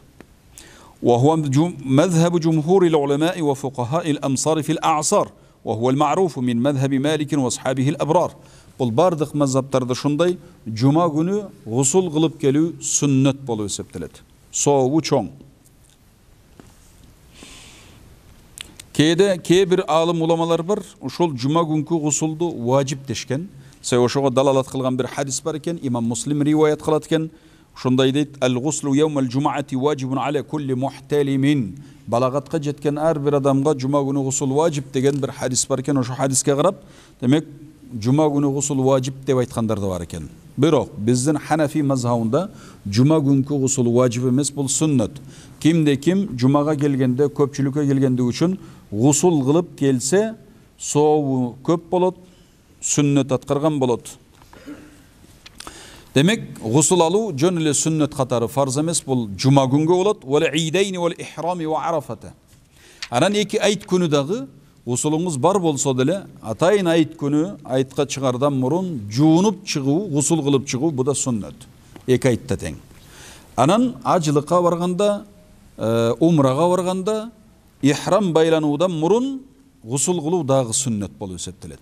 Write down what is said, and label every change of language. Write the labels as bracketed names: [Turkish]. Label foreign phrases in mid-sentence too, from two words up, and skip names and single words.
[Arabic] وهو مذهب جمهور العلماء وفقهاء الأمصار في الأعصار. وهو المعروف من مذهب مالك واصحابه الابرار. [Kyrgyz] Бул бардык мазхабтарда шундай, жума күнү гусул кылып келүү сүннөт болуп эсептелет. Сообу чоң. Кээ бир алым уламалар бар, ошол жума күнкү гусулду важип дешкен. Ошого далалат кылган бир хадис бар экен, имам Муслим риваят кылат экен. Ошондой дейт: [Arabic] "الغسل يوم الجمعة واجب على كل محتلم." [Kyrgyz] Балагатка жеткен ар бир адамга жума күнү гусул важип деген бир хадис бар экен. Ошо хадиске карап, демек жума күнү гусул важип деп айткандар да бар экен. Бирок биздин Ханафи мазхабында жума күнкү гусул важип эмес, бул сүннөт. Кимде ким жумага келгенде, көпчүлүккө келгенди үчүн гусул кылып келсе, сообу көп болот, сүннөт аткарган болот. Демек, гусул алуу жөн эле сүннөт катары фарз эмес, бул жума күнгө болот. [Arabic] والعيدين والإحرام وعرفة. [Kyrgyz] Анан эки айт күнү дагы гусулуңуз бар болсо деле, атайын айт күнү айтка чыгардан мурун жуунуп чыгуу, гусул кылып чыгуу, бу да сүннөт. Эки айтта тең. Анан ажылыкка барганда, умрага барганда ихрам байлануудан мурун гусул кылуу дагы сүннет болуп эсептелет.